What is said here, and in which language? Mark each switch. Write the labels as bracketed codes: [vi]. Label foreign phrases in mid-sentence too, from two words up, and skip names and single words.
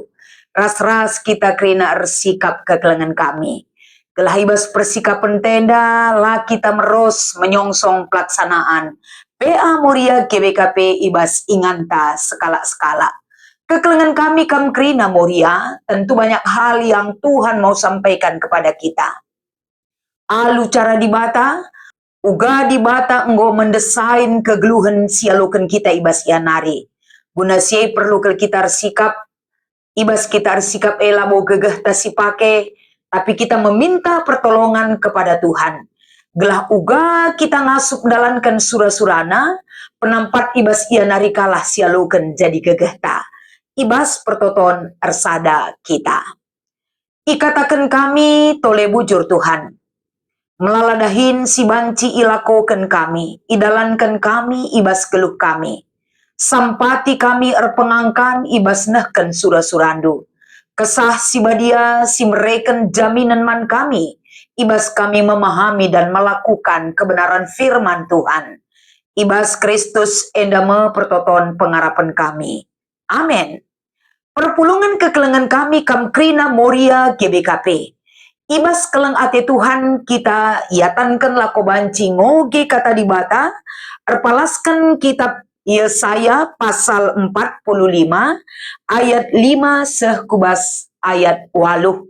[btx] Ras-ras kita kerina ersikap kekelengan kami. Gelah ibas persikapan tenda, lah kita meros [id] menyongsong pelaksanaan [btx] PA Moria GBKP ibas inganta skala-skala. Kekelengan kami kam kerina Moria, [id] tentu banyak hal yang Tuhan mau sampaikan kepada kita. [btx] Alu cara dibata, uga dibata enggo mendesain kegeluhan sialukan kita ibas yanari. Guna siai perlu ke kita sikap, ibas kita sikap elabo gegeh tasipake, [id] tapi kita meminta pertolongan kepada Tuhan. [btx] Gelah uga kita ngasup dalankan surah-surana, penampat ibas yanari kalah sialukan jadi gegeh ta. Ibas pertoton ersada kita. Ikatakan kami tole bujur Tuhan. Melaladahin si banci ilakokan kami, idalankan kami ibas geluh kami. Sampati kami erpengangkan ibas nehken surah-surandu. Kesah si badia si mereken jaminan man kami, ibas kami [id] memahami dan melakukan kebenaran firman Tuhan. [btx] Ibas Kristus endame pertoton pengharapan kami. Amin. Perpulungan kekelengan kami kamkrina Moria GBKP. Ibas keleng ate Tuhan kita iatankan lako banci ngoge kata dibata, erpalaskan kitab Yesaya pasal 45 ayat 5 sehkubas ayat 8.